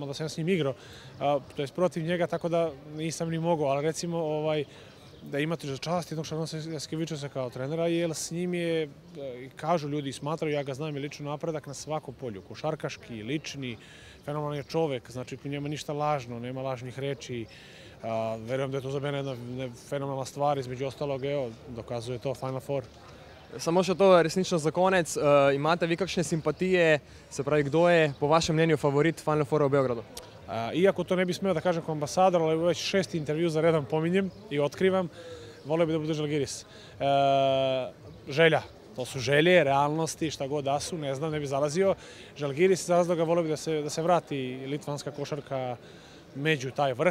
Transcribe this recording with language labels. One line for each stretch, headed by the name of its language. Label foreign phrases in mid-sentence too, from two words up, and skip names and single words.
Serbian: mada sam s njim igrao, to je protiv njega, tako da nisam ni mogao, ali recimo da imate za čast jednog Šarunasa Jasikevičiusa kao trenera, jer s njim je, kažu ljudi, smatraju, ja ga znam, je lično napredak na svakom polju, košarkaški, lični, fenomenalan je čovek, znači u njemu ništa lažno, nema lažnih reči, Verujem da je to za mene jedna fenomenalna stvar, između ostalog, evo, dokazuje to Final Four.
Slovenian: Samo še to resnično za konec. Imate vi kakšne simpatije, se pravi, kdo je po vašem mnenju favorit Final Foura u Beogradu?
Serbian: Iako to ne bi smeo da kažem kao ambasador, ali već 6. intervju za redom pominjem i otkrivam, volio bi da bude Žalgiris. Želja. To su želje, realnosti, šta god da su, ne znam, ne bi zalazio. Žalgiris iz razloga volio bi da se vrati litvanska košarka među taj vrh.